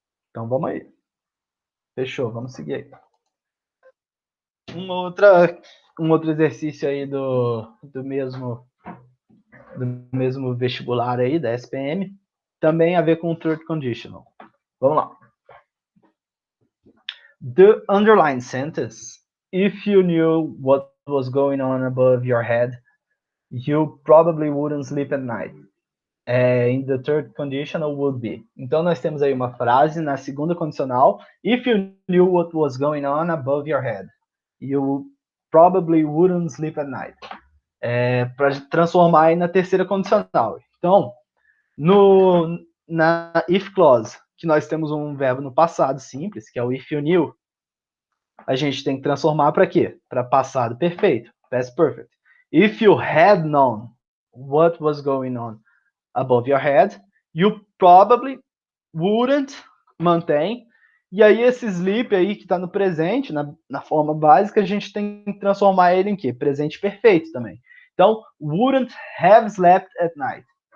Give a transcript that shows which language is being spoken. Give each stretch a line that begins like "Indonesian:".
Portuguese: Então vamos aí. Fechou, vamos seguir aí. Um outro exercício aí do mesmo vestibular aí, da SPM, também a ver com o third conditional. Vamos lá.
English: The underlined sentence, if you knew what was going on above your head, you probably wouldn't sleep at night. In the third conditional would be.
Portuguese: Então nós temos aí uma frase na segunda condicional,
English: if you knew what was going on above your head, you probably wouldn't sleep at night.
Portuguese: Para transformar aí na terceira condicional. Então, na if clause, que nós temos um verbo no passado simples, que é o
English: if you knew,
Portuguese: a gente tem que transformar para quê? Para passado perfeito, past perfect.
English: If you had known what was going on above your head, you probably wouldn't,
Portuguese: mantém. E aí esse sleep aí que está no presente, na forma básica, a gente tem que transformar ele em quê? Presente perfeito também. Então,
English: wouldn't have slept at night.